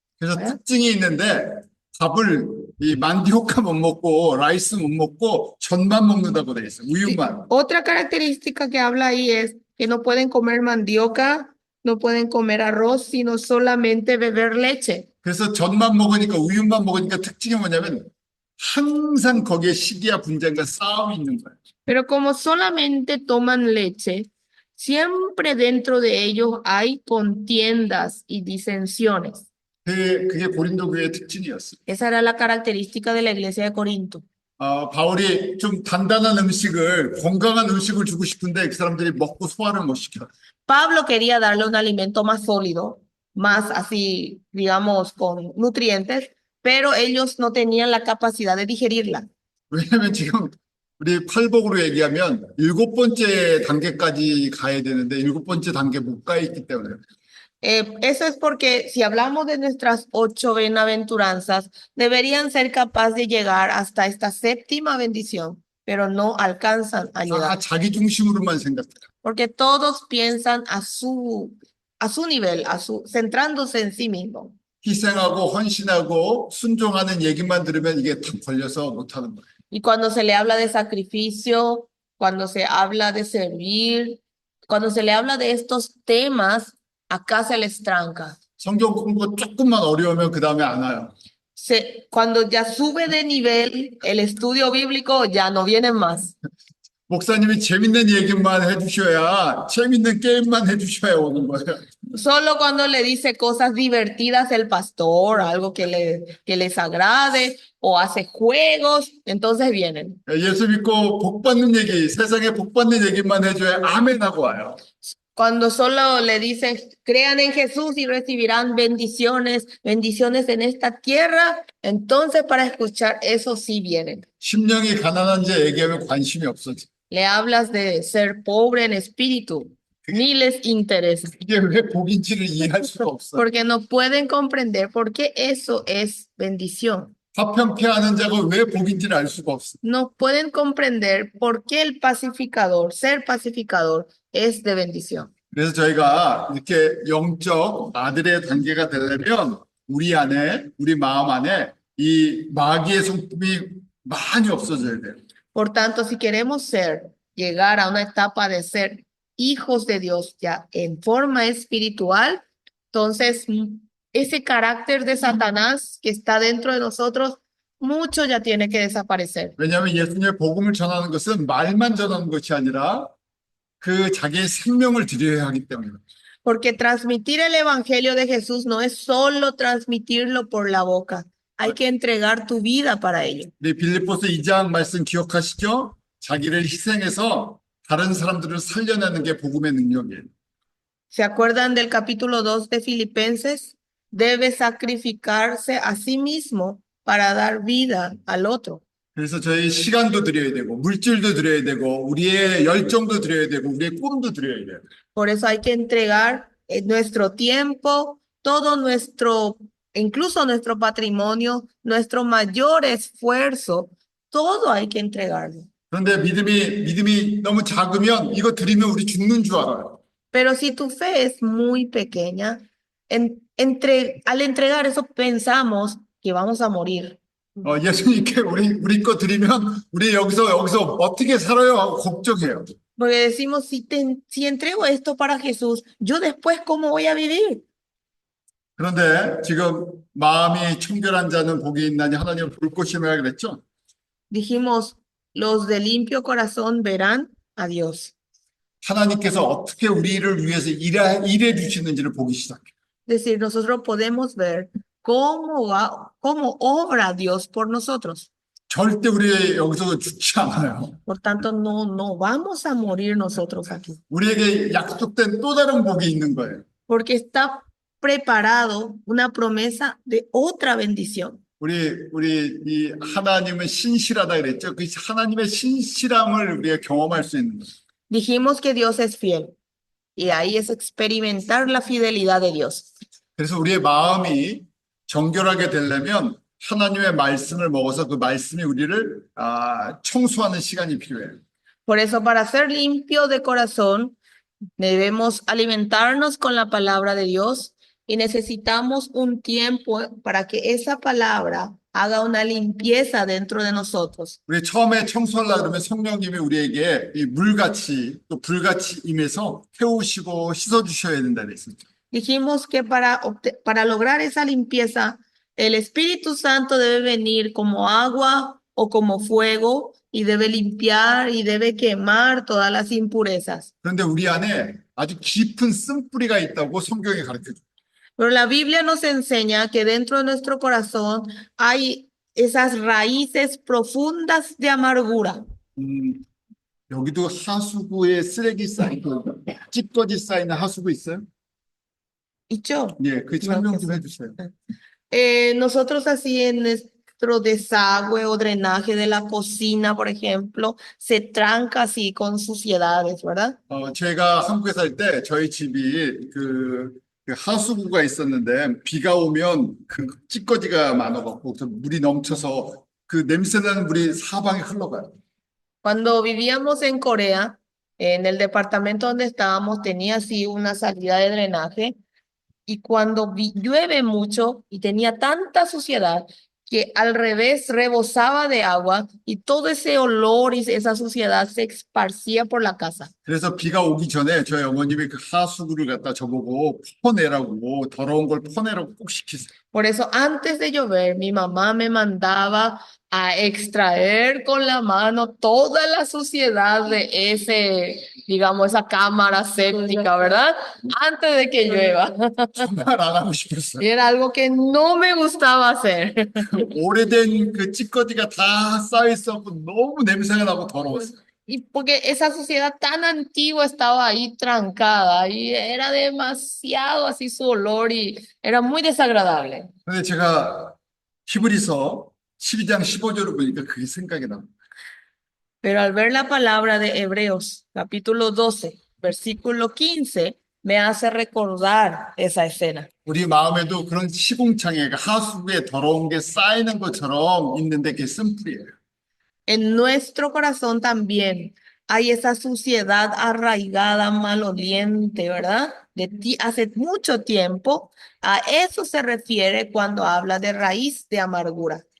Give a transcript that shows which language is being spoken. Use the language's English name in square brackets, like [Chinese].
[Korean] 그래서 특징이 있는데 밥을 이 만디오카 못 먹고 라이스 못 먹고 전만 먹는다고 돼 있어요. 우유만. [Spanish] Otra característica que habla ahí es que no pueden comer mandioca, no pueden comer arroz, sino solamente beber leche. [Korean] 그래서 전만 먹으니까 우유만 먹으니까 특징이 뭐냐면 항상 거기에 시기와 분쟁과 싸움이 있는 거예요. [Spanish] Pero como solamente toman leche, siempre dentro de ellos hay contiendas y disensiones. [Korean] 그게 고린도 교회의 특징이었어요. [Spanish] Esa era la característica de la iglesia de Corinto. [Korean] 바울이 좀 단단한 음식을, 건강한 음식을 주고 싶은데 그 사람들이 먹고 소화를 못 시켜. [Spanish] Pablo quería darle un alimento más sólido, más así, digamos, con nutrientes, pero ellos no tenían la capacidad de digerirla. [Korean] 왜냐면 지금 우리 팔복으로 얘기하면 7번째 단계까지 가야 되는데 7번째 단계 못 가 있기 때문에. [Spanish] Eso es porque si hablamos de nuestras 8 bienaventuranzas, deberían ser capaces de llegar hasta esta 7ª bendición, pero no alcanzan a [Korean] 다 [Spanish] llegar, [Korean] 자기 중심으로만 생각해. [Spanish] porque todos piensan a su nivel, centrándose en sí mismos. [Korean] 희생하고 헌신하고 순종하는 얘기만 들으면 이게 다 걸려서 못하는 거예요. [Spanish] Y cuando se le habla de sacrificio, cuando se habla de servir, cuando se le habla de estos temas, acá se les tranca. [Korean] 성경 공부 조금만 어려우면 그 다음에 안 와요. [Spanish] Cuando ya sube de nivel el estudio bíblico, ya no vienen más. [Korean] 목사님이 재밌는 얘기만 해주셔야, 재밌는 게임만 해주셔야 오는 거예요. [Spanish] Solo cuando le dice cosas divertidas el pastor, algo que les agrade, o hace juegos, entonces vienen. [Korean] 예수 믿고 복 받는 얘기, 세상에 복 받는 얘기만 해줘야 아멘 하고 와요. [Spanish] Cuando solo le dicen, crean en Jesús y recibirán bendiciones, bendiciones en esta tierra, entonces para escuchar eso sí vienen. [Korean] 심령이 가난한 자 얘기하면 관심이 없어져. [Spanish] Le hablas de ser pobre en espíritu, ni les interesa, [Korean] 이게 왜 복인지를 이해할 수가 없어. [Spanish] porque no pueden comprender por qué eso es bendición. [Korean] 화평케하는 자가 왜 복인지를 알 수가 없어. [Spanish] No pueden comprender por qué el pacificador, ser pacificador, es de bendición. [Korean] 그래서 저희가 이렇게 영적 아들의 단계가 되려면 우리 안에, 우리 마음 안에 이 마귀의 성품이 많이 없어져야 돼요. [Spanish] Por tanto, si queremos llegar a una etapa de ser hijos de Dios ya en forma espiritual, entonces ese carácter de Satanás que está dentro de nosotros, mucho ya tiene que desaparecer. [Korean] 왜냐하면 예수님의 복음을 전하는 것은 말만 전하는 것이 아니라 그 자기의 생명을 드려야 하기 때문에. [Spanish] Porque transmitir el evangelio de Jesús no es solo transmitirlo por la boca. Hay que entregar tu vida para ello. [Korean] 우리 빌립보서 2장 말씀 기억하시죠? 자기를 희생해서 다른 사람들을 살려내는 게 복음의 능력이에요. [Spanish] ¿Se acuerdan del capítulo 2 de Filipenses? Debe sacrificarse a sí mismo para dar vida al otro. [Korean] 그래서 저희 시간도 드려야 되고 물질도 드려야 되고 우리의 열정도 드려야 되고 우리의 꿈도 드려야 돼요. [Spanish] Por eso hay que entregar nuestro tiempo, todo nuestro, incluso nuestro patrimonio, nuestro mayor esfuerzo, todo hay que entregarlo. [Korean] 그런데 믿음이 너무 작으면 이거 드리면 우리 죽는 줄 알아요. [Spanish] Pero si tu fe es muy pequeña, al entregar eso pensamos que vamos a morir. [Korean] 예수님께 우리 거 드리면 우리 여기서 어떻게 살아요 하고 걱정해요. [Spanish] Porque decimos, si entrego esto para Jesús, yo después, ¿cómo voy a vivir? [Korean] 그런데 지금 마음이 청결한 자는 복이 있나니 하나님 볼 것이라 그랬죠. [Spanish] Dijimos, los de limpio corazón verán a Dios. [Korean] 하나님께서 어떻게 우리를 위해서 일해 주시는지를 보기 시작해요. [Spanish] Es decir, nosotros podemos ver cómo obra Dios por nosotros. [Korean] 절대 우리 여기서 죽지 않아요. [Spanish] Por tanto, no vamos a morir nosotros aquí. [Korean] 우리에게 약속된 또 다른 복이 있는 거예요. [Spanish] Porque está preparado una promesa de otra bendición. [Korean] 우리 이 하나님은 신실하다 그랬죠. 그 하나님의 신실함을 우리가 경험할 수 있는 거예요. [Spanish] Dijimos que Dios es fiel. Y ahí es experimentar la fidelidad de Dios. [Korean] 그래서 우리의 마음이 정결하게 되려면 하나님의 말씀을 먹어서 그 말씀이 우리를 청소하는 시간이 필요해요. [Spanish] Por eso, para ser limpio de corazón, debemos alimentarnos con la palabra de Dios y necesitamos un tiempo para que esa palabra haga una limpieza dentro de nosotros. [Korean] 우리 처음에 청소하려고 그러면 성령님이 우리에게 이 물같이 또 불같이 임해서 태우시고 씻어주셔야 된다 그랬었죠. [Spanish] Dijimos que para lograr esa limpieza, el Espíritu Santo debe venir como agua o como fuego y debe limpiar y debe quemar todas las impurezas. [Korean] 그런데 우리 안에 아주 깊은 쓴뿌리가 있다고 성경이 가르쳐줘요. [Spanish] Pero la Biblia nos enseña que dentro de nuestro corazón hay esas raíces profundas de amargura. [Korean] 여기도 하수구에 쓰레기 쌓이고 찌꺼기 쌓이는 하수구 있어요? [Spanish] Y yo, [Korean] 예, 그 [Spanish] No, [Korean] 설명 [Spanish] que [Korean] 좀 [Spanish] sí. [Korean] 해주세요. [Spanish] Nosotros así en nuestro desagüe o drenaje de la cocina, por ejemplo, se tranca así con suciedades, ¿verdad? [Korean] 제가 한국에 살 때 저희 집이 그 하수구가 있었는데 비가 오면 그 찌꺼기가 많아갖고 그 물이 넘쳐서 그 냄새나는 물이 사방에 흘러가요. [Spanish] Cuando vivíamos en Corea, en el departamento donde estábamos, tenía así una salida de drenaje y cuando llueve mucho y tenía tanta suciedad que al revés rebosaba de agua y todo ese olor y esa suciedad se esparcía por la casa. [Korean] 그래서 비가 오기 전에 저희 어머님이 그 하수구를 갖다 저보고 퍼내라고 더러운 걸 퍼내라고 꼭 시키세요. [Spanish] Por eso antes de llover, mi mamá me mandaba a extraer con la mano toda la suciedad de digamos, esa cámara séptica, ¿verdad? Antes de que llueva. [Korean] 정말 안 하고 싶었어요. [Spanish] Y era algo que no me gustaba hacer. [Korean] 오래된 그 찌꺼기가 다 쌓여있었고 너무 냄새가 나고 더러웠어요. [Spanish] Y porque esa suciedad tan antigua estaba ahí trancada y era demasiado así su olor y era muy desagradable. [Korean] 근데 제가 히브리서 12장 15절을 보니까 그게 생각이 납니다. [Spanish] Pero al ver la palabra de Hebreos, capítulo 12, versículo 15, me hace recordar esa escena. [Korean] 우리 마음에도 그런 시궁창에 하수구에 더러운 게 쌓이는 것처럼 있는데 그게 쓴뿌리예요. [Spanish] En nuestro corazón también hay esa suciedad arraigada, maloliente, ¿verdad? Hace mucho tiempo. A eso se refiere cuando habla de raíz de amargura.